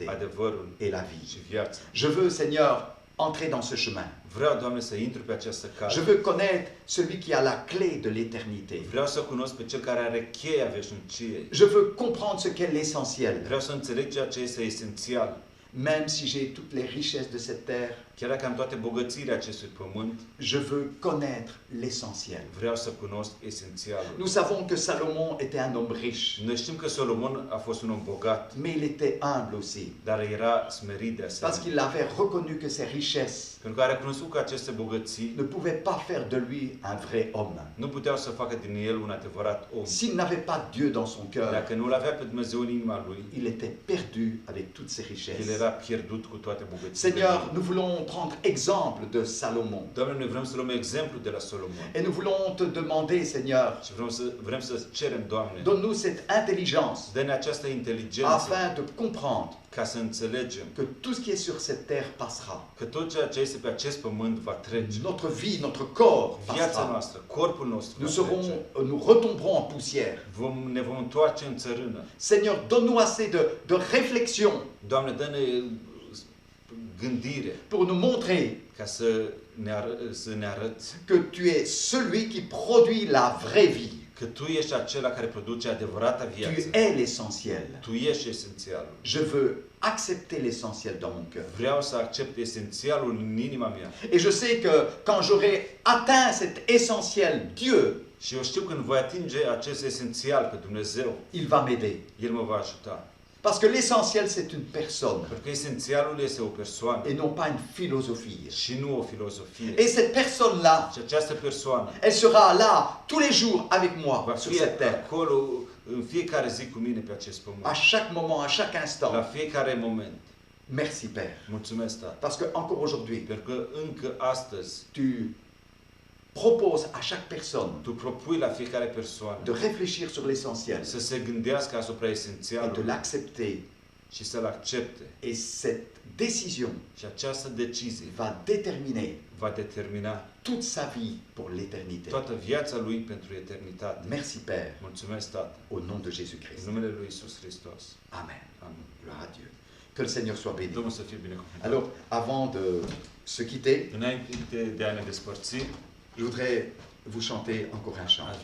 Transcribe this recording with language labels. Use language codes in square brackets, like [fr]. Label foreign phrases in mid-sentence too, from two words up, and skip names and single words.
[ro] adevărul [fr] et la vie. [ro] și viața. [fr] Je veux, Seigneur, entrer dans ce chemin. [ro] Vreau, Doamne, să intru pe această [fr] Je [ro] cale. [fr] veux connaître celui qui a la clé de l'éternité. [ro] Vreau să cunosc pe Cel care are cheia veșniciei. [fr] Je veux comprendre ce qu'est l'essentiel. [ro] Vreau să înțeleg ceea ce este esențial. [fr] Même si j'ai toutes les richesses de cette terre, [ro] Chiar dacă am toate bogățiile acestui pământ, [fr] je veux connaître l'essentiel. [ro] vreau să cunosc esențialul. [fr] Nous savons que Salomon était un homme riche, [ro] Noi știm că Solomon a fost un om bogat, [fr] mais il était humble aussi, [ro] dar era smerit de [fr] parce [ro] asemenea. [fr] qu'il avait reconnu que ses richesses [ro] Pentru că a recunoscut că aceste bogății [fr] ne pouvaient pas faire de lui un vrai homme. [ro] nu puteau să facă din el un adevărat om. [fr] S'il n'avait pas Dieu dans son cœur, [ro] Dacă nu-L avea pe Dumnezeu în inima lui, [fr] il était perdu avec toutes ses [ro] el [fr] richesses. [ro] era pierdut cu toate bogățiile. [fr] Seigneur, nous voulons prendre exemple de Salomon. [ro] Doamne, noi vrem să luăm exemplu de la Solomon. [fr] Et nous voulons te demander, Seigneur, [ro] Și vrem să cerem, Doamne, [fr] donne-nous cette intelligence [ro] dă-ne această inteligență [fr] afin de comprendre [ro] ca să înțelegem [fr] que tout ce qui est sur cette terre passera. [ro] că tot ceea ce este pe acest pământ va trece. [fr] Notre vie, notre corps [ro] Viața [fr] passera. [ro] noastră, corpul nostru [fr] Nous, [ro] va trece. [fr] nous retomberons en poussière. [ro] Ne vom întoarce în țărână. [fr] Seigneur, donne-nous assez de réflexion [ro] Doamne, dă-ne gândire [fr] pour nous montrer [ro] ca să ne arăți [fr] que tu es celui qui produit la vraie vie. [ro] că Tu ești acela care produce adevărata [fr] Tu [ro] viață. [fr] es l'essentiel. [ro] Tu ești esențialul. [fr] Je veux accepter l'essentiel dans mon cœur. [ro] Vreau să accept esențialul în inima mea. [fr] Et je sais que quand j'aurai atteint cet essentiel, Dieu, [ro] Și eu știu că când voi atinge acest esențial pe Dumnezeu, [fr] il va m'aider. [ro] El mă va ajuta. [fr] Parce que l'essentiel, c'est une personne [ro] Pentru că esențialul este o persoană [fr] et non pas une philosophie. [ro] și nu o filozofie. [fr] Et cette personne-là, [ro] Și această persoană [fr] elle sera là tous les jours avec moi [ro] va [fr] sur [ro] fi [fr] cette terre. [ro] acolo în fiecare zi cu mine pe acest [fr] À [ro] pământ. [fr] chaque moment, à chaque [ro] La [fr] instant. [ro] fiecare moment. [fr] Merci Père. [ro] Mulțumesc, Tată. [fr] Parce que encore aujourd'hui, [ro] Pentru că încă astăzi [fr] tu proposes à chaque personne [ro] Tu propui la fiecare persoană [fr] de réfléchir sur l'essentiel [ro] să se gândească asupra [fr] et de [ro] esențialului [fr] l'accepter. [ro] și să-l accepte. [fr] Et cette décision [ro] Și această decizie [fr] va déterminer [ro] va determina [fr] toute sa vie pour l'éternité. [ro] toată viața lui pentru eternitate. [fr] Merci Père, [ro] Mulțumesc, Tată, [fr] au nom de [ro] în [fr] Jésus-Christ. [ro] numele lui Iisus Hristos. [fr] Amen. [ro] Amin. [fr] Gloire à Dieu. Que le Seigneur soit béni. [ro] Domnul să fie binecuvântat. [fr] Alors, avant de se quitter, [ro] Înainte de a ne despărți, [fr] je voudrais vous chanter encore un chant.